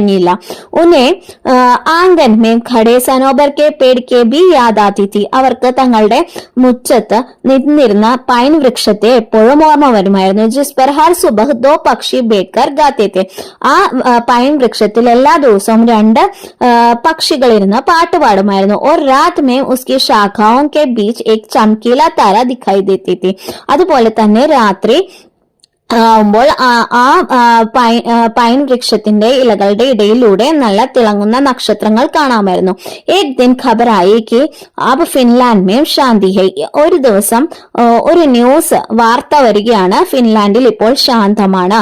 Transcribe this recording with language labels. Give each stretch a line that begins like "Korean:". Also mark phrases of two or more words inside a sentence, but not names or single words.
Hindi: उन्हें आंगन में खड़े सनोबर के पेड़ की भी याद आती थी.
Malayalam: അവർക്ക് തങ്ങളുടെ മുറ്റത്ത് നിന്നിരുന്ന പൈൻ വൃക്ഷത്തെ എപ്പോഴും ഓർമ്മ വരുമായിരുന്നു.
Hindi: जिस पर हर सुबह दो पक्षी बैठकर गाते थे.
Malayalam: ആ പൈൻ വൃക്ഷത്തിൽ എല്ലാ ദിവസവും 2 പക്ഷികൾ ഇരുന്ന് പാട്ട് പാടുമായിരുന്നു.
Hindi: और रात में उसकी शाखाओं के बीच एक चमकीला तारा दिखाई देती थी.
Malayalam: അതുപോലെ തന്നെ രാത്രി ആവുമ്പോൾ പൈൻ വൃക്ഷത്തിന്റെ ഇലകളുടെ ഇടയിലൂടെ നല്ല തിളങ്ങുന്ന നക്ഷത്രങ്ങൾ കാണാമായിരുന്നു.
Hindi: एक दिन ख़बर आई कि अब फ़िनलैंड में शांति है.
Malayalam: ഒരു ദിവസം ഒരു ന്യൂസ് വാർത്ത വരികയാണ്, ഫിൻലാൻഡിൽ ഇപ്പോൾ ശാന്തമാണ്.